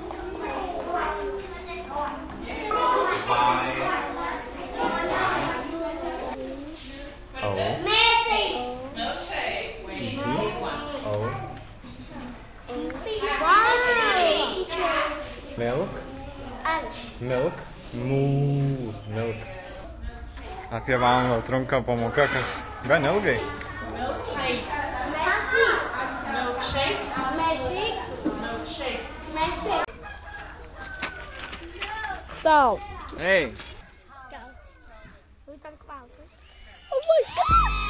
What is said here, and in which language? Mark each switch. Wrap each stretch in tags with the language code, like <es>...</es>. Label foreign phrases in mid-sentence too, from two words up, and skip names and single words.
<en>Milkshake. Wait. Milk. Milk. Moo. Milk.</en> <lt>Apie valandą trunka pamoka, kas gan ilgai.</lt> <en>Milkshakes. Milkshakes. So, Hey. oh my god!</en>